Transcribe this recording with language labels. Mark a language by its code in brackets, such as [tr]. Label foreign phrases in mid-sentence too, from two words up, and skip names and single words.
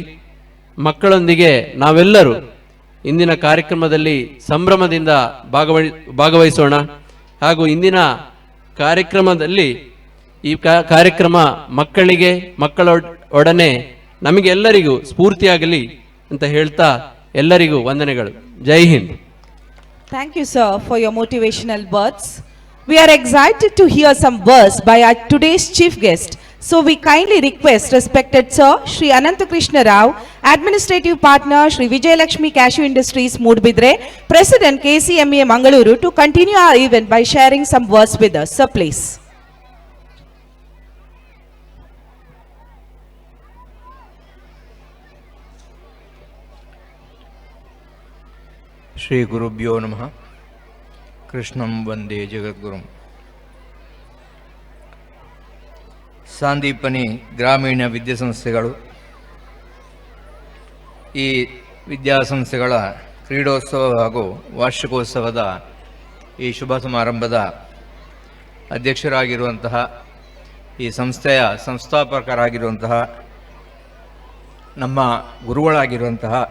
[kn] ಮಕ್ಕಳೊಂದಿಗೆ ನಾವೆಲ್ಲರೂ ಇಂದಿನ ಕಾರ್ಯಕ್ರಮದಲ್ಲಿ ಸಂಭ್ರಮದಿಂದ ಭಾಗವಹಿಸೋಣ. ಹಾಗೂ ಇಂದಿನ ಕಾರ್ಯಕ್ರಮದಲ್ಲಿ ಈ ಕಾರ್ಯಕ್ರಮ ಮಕ್ಕಳಿಗೆ, ಮಕ್ಕಳೊಡನೆ ನಮಗೆಲ್ಲರಿಗೂ ಸ್ಫೂರ್ತಿಯಾಗಲಿ ಅಂತ ಹೇಳ್ತಾ ಎಲ್ಲರಿಗೂ ವಂದನೆಗಳು. [hi] ಜೈ ಹಿಂದ್. [en] Thank you, sir, for your motivational words. We are excited to hear some words by our today's chief guest. So we kindly request respected sir, Shri Ananthakrishna Rao, Administrative Partner, Shri Vijayalakshmi Cashew Industries, Moodbidre, President KCMA Mangaluru, to continue our event by sharing some words with us. Sir, please. [sa] ಶ್ರೀ ಗುರುಭ್ಯೋ ನಮಃ. ಕೃಷ್ಣಂ ವಂದೇ ಜಗದ್ಗುರುಂ. [kn] ಸಾಂದೀಪನಿ ಗ್ರಾಮೀಣ ವಿದ್ಯಾಸಂಸ್ಥೆಗಳು ಈ ವಿದ್ಯಾಸಂಸ್ಥೆಗಳ ಕ್ರೀಡೋತ್ಸವ ಹಾಗೂ ವಾರ್ಷಿಕೋತ್ಸವದ ಈ ಶುಭ ಸಮಾರಂಭದ ಅಧ್ಯಕ್ಷರಾಗಿರುವಂತಹ, ಈ ಸಂಸ್ಥೆಯ ಸಂಸ್ಥಾಪಕರಾಗಿರುವಂತಹ, ನಮ್ಮ ಗುರುಗಳಾಗಿರುವಂತಹ